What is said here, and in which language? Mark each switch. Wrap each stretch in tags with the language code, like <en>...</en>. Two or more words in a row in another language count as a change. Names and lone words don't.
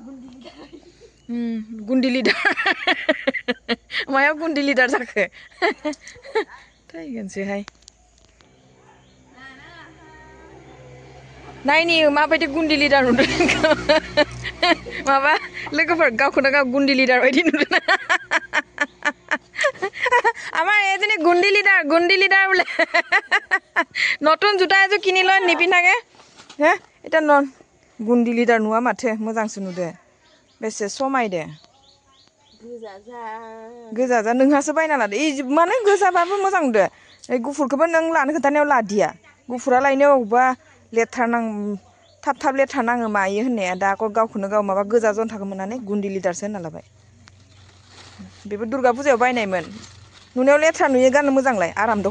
<brx>गुन्दी लिडार मायाव गुन्दी लिडार जाखो थैगोनसैहाय नायनि माबायदि गुन्दी लिडार नुदों माबा लोगोफोर गावखौनो गाव गुन्दी लिडार बायदि नुदों</brx> <as>আমাৰ এজনী গুন্ডি লিডাৰ বোলে নতুন জোতা এযোৰ কিনি লৈ নিপিন্ধাকে হে এটা গুন্ডি লিডাৰ নোৱা মাথে</as> <brx>মোজাंसो नुदो बेसे समायदे गोजा नोंहासो बायना लादो इ माने गोजाबाबो मोजां नुदो ए गुफुरखौबो नों लानो खोन्थानायाव लादिया गुफुरा लायनो अबा लेथ्रा नां थाब लेथ्रा नाङो मायो होननाया दा गावखौनो गाव माबा गोजा जन्थाखौ मोननानै गुन्डी लिडारसो होनना लाबाय बेबो दुर्गा फुजायाव बायनायमोन नुनायाव लेथ्रा नुयो गाननो मोजांलाय आराम दख</brx>